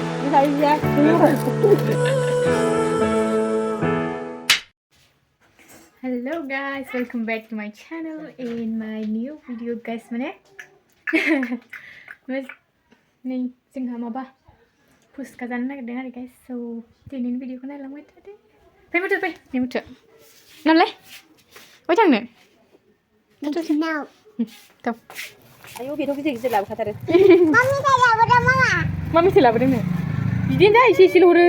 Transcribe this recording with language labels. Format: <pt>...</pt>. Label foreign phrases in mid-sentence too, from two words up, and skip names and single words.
<en>Hello guys, welcome back to my channel in my new video guys mana.</en> <brx>Ni जोंहा माबा फुसका जानो नागिरदों आरो</brx> <en>guys, so</en> <brx>दिनैनि भिडिअखौ नायलांबाय थादो. फै मुथु नालाय बहाय थांनो?</brx> <en>Now.</en> <brx>थाव. आयौ बेथ' गिदिर लाबोखाथारो. मामिसो लाबोदोंनो. बिदिनो जा एसे एसेल' हरो.</brx>